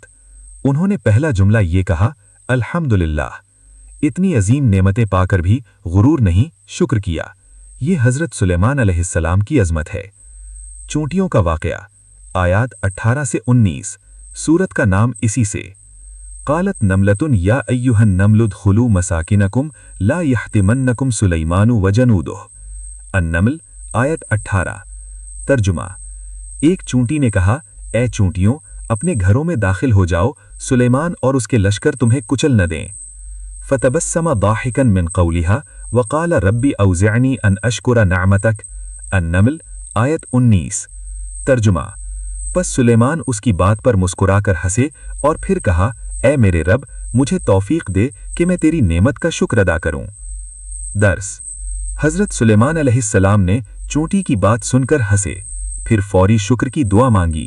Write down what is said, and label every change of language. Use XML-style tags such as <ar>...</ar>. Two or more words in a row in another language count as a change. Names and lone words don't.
<hi>उन्होंने पहला जुमला ये कहा, अल्हम्दुलिल्लाह। इतनी अजीम नेमतें पाकर भी गुरूर नहीं, शुक्र किया। ये हज़रत सुलेमान अलैहिस्सलाम की अज़मत है। चूंटियों का वाक़या, आयात 18 से 19। सूरत का नाम इसी से।</hi> <ar>قالت نملة يا أيها النمل ادخلوا مساكنكم لا يحطمنكم سليمان وجنوده.</ar> <hi>अन्नमल, आयत 18। तर्जुमा, एक चूंटी ने कहा, ए चूंटियों, अपने घरों में दाखिल हो जाओ, सुलेमान और उसके लश्कर तुम्हें कुचल न दें।</hi> <ar>فتبسم ضاحكا من قولها وقال رب أوزعني أن أشكر نعمتك.</ar> <hi>अन्नमल, आयत 19। तर्जुमा, पस सुलेमान उसकी बात पर मुस्कुराकर हंसे और फिर कहा, ए मेरे रब, मुझे तौफीक दे कि मैं तेरी नेमत का शुक्र अदा करूं। दर्स, हज़रत सुलेमान अलैहिस्सलाम ने चूंटी की बात सुनकर हंसे, फिर फौरी शुक्र की दुआ मांगी।</hi>